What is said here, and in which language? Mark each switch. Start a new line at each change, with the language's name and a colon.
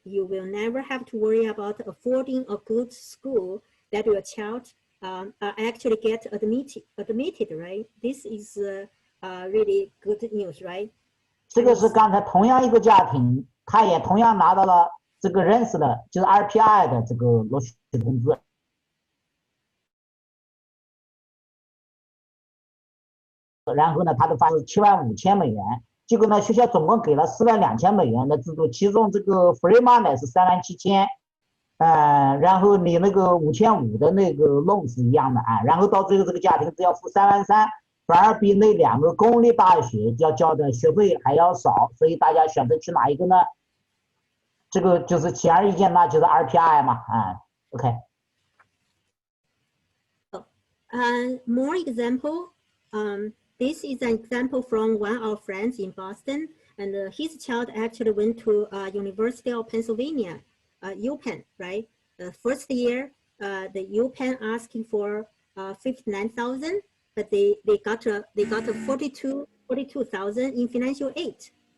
English: You will never have to worry about affording a good school that your child actually get admitted, right? This is really good news, right?
Chinese: 这个是刚才同样一个家庭，他也同样拿到了这个认识的，就是 RPI 的这个录取通知。然后呢，他的发是75000美元，结果呢，学校总共给了42000美元的资助，其中这个 free money 是37000，然后你那个5500的那个 loan 是一样的啊，然后到最后这个家庭只要付33000，反而比那2个公立大学要交的学费还要少，所以大家选择去哪一个呢？这个就是显而易见，那就是 RPI 嘛，OK。
English: More example, this is an example from one of our friends in Boston, and his child actually went to University of Pennsylvania, UPenn, right? The first year, the UPenn asking for 59,000, but they got 42,000 in financial aid.